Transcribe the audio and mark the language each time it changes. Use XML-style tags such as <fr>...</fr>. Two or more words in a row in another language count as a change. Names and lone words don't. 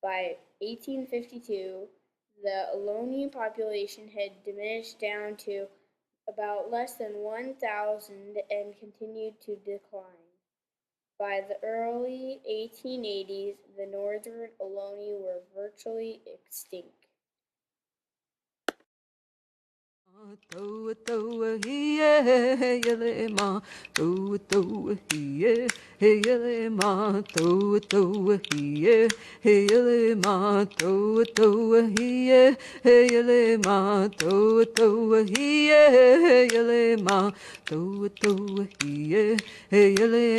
<en>By 1852, the ohlone population had diminished down to about less than 1,000 and continued to decline. By the early 1880s, the northern ohlone were virtually extinct. Toa toa hiye hey yele ma toa toa hiye hey yele ma toa toa hiye hey yele ma toa toa hiye hey yele ma toa toa hiye hey yele ma toa toa hiye hey yele</en>